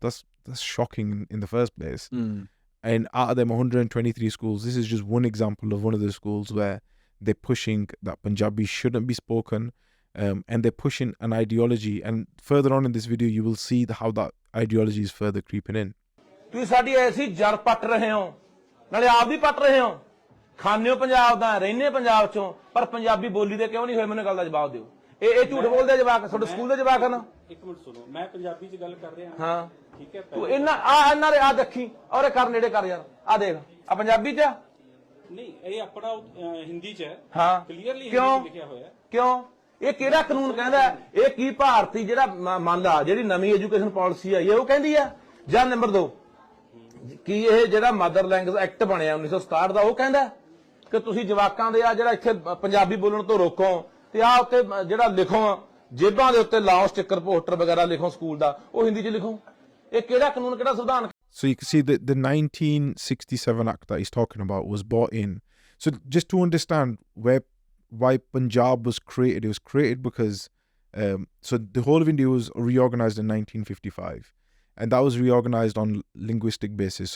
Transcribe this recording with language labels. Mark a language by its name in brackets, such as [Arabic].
[English] That's shocking in the first place. And out of them 123 schools, this is just one example of one of the schools where they're pushing that Punjabi shouldn't be spoken, and they're pushing an ideology. And further on in this video, you will see how that ideology is further creeping in. [Punjabi] ਤੁਸੀਂ ਸਾਡੀ ਐਸੀ ਜੜ ਪੱਟ ਰਹੇ ਹੋ, ਨਾਲੇ ਆਪ ਵੀ ਪੱਟ ਰਹੇ ਹੋ, ਖਾਣੇ ਹੋ ਪੰਜਾਬ ਦਾ, ਰਹਿੰਦੇ ਪੰਜਾਬ ਚੋਂ, ਪਰ ਪੰਜਾਬੀ ਬੋਲੀ ਦੇ ਕਿਉਂ ਨਹੀਂ ਹੋਏ? ਮੈਨੂੰ ਗੱਲ ਦਾ ਜਵਾਬ ਦਿਓ। ਇਹ ਝੂਠ ਬੋਲਦੇ ਜਵਾਕ, ਤੁਹਾਡੇ ਸਕੂਲ ਦੇ ਜਵਾਕ ਹਨ। ਇੱਕ ਮਿੰਟ ਸੁਣੋ, ਮੈਂ ਪੰਜਾਬੀ 'ਚ ਗੱਲ ਕਰ ਰਿਹਾ ਹਾਂ, ਠੀਕ ਹੈ। ਤੂੰ ਇਹਨਾਂ ਦੇ ਆ ਦੇਖੀ, ਔਰ ਕਰ ਨੇੜੇ ਕਰ ਯਾਰ, ਆ ਦੇਖ, ਆ ਪੰਜਾਬੀ 'ਚ ਨਹੀਂ, ਇਹ ਆਪਣਾ ਹਿੰਦੀ 'ਚ ਹੈ। ਹਾਂ, [English] clearly [Punjabi] ਕਿਉਂ ਲਿਖਿਆ ਹੋਇਆ। ਕਿਉਂ? ਇਹ ਕਿਹੜਾ ਕਾਨੂੰਨ ਕਹਿੰਦਾ? ਇਹ ਕੀ ਭਾਰਤੀ ਜਿਹੜਾ ਮੰਨ ਲਾ ਜਿਹੜੀ ਨਵੀਂ ਐਜੂਕੇਸ਼ਨ ਪਾਲਿਸੀ ਆਈ ਹੈ ਉਹ ਕਹਿੰਦੀ ਆ? ਜਾਂ ਨੰਬਰ 2 ਕੀ ਇਹ ਜਿਹੜਾ ਮਦਰ ਲੈਂਗੁਏਜ ਐਕਟ ਬਣਿਆ 1967 ਦਾ ਉਹ ਕਹਿੰਦਾ ਕਿ ਤੁਸੀਂ ਜਵਾਕਾਂ ਦੇ ਆ ਜਿਹੜਾ ਇੱਥੇ ਪੰਜਾਬੀ ਬੋਲਣ ਤੋਂ ਰੋਕੋ, ਤੇ ਆ ਉੱਤੇ ਜਿਹੜਾ ਲਿਖੋ ਜੇਬਾਂ ਦੇ ਉੱਤੇ ਲਾਓ ਸਟicker ਪੋਸਟਰ ਵਗੈਰਾ ਲਿਖੋ ਸਕੂਲ ਦਾ, ਉਹ ਹਿੰਦੀ 'ਚ ਲਿਖੋ। ਇਹ ਕਿਹੜਾ ਕਾਨੂੰਨ, ਕਿਹੜਾ ਸੰਵਿਧਾਨ? [English] So you can see that the 1967 Act that he's talking about was brought in. So just to understand why Punjab was created, it was created because so the whole of India was reorganized in 1955, and that was reorganized on linguistic basis.